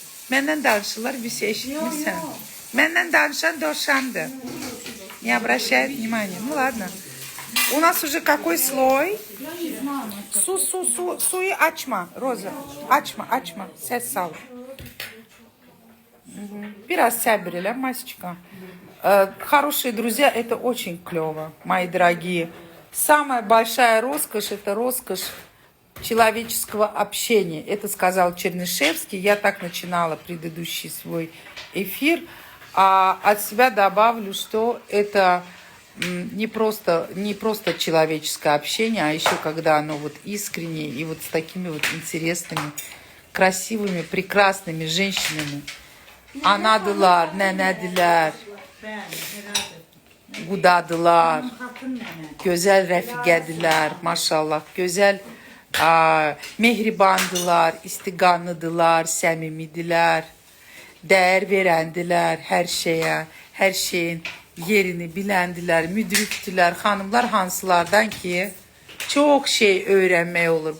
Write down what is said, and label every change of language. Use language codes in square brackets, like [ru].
[az] Məndən danışırlar, bir şey eşitmirsən. Məndən danışan dovşandır. [ru] Не обращает внимания. Ну ладно. У нас уже какой слой? [az] Suyu açma, Roza. Açma. Ses sal. Biraz sabr elə, Масечка. [ru] Хорошие друзья, это очень клево, мои дорогие. Самая большая роскошь, это роскошь человеческого общения. Это сказал Чернышевский. Я так начинала предыдущий свой эфир. А от себя добавлю, что это не просто человеческое общение, а еще когда оно вот искреннее и вот с такими вот интересными, красивыми, прекрасными женщинами. [az] Anadılar, nənədilər, qudadılar, gözəl rəfiqədilər, maşallah, gözəl mehribandılar, istiqanlıdılar, səmimidilər, dəyər verəndilər hər şeyə, hər şeyin yerini biləndilər, müdrikdilər, xanımlar hansılardan ki, çox şey öyrənmək olur.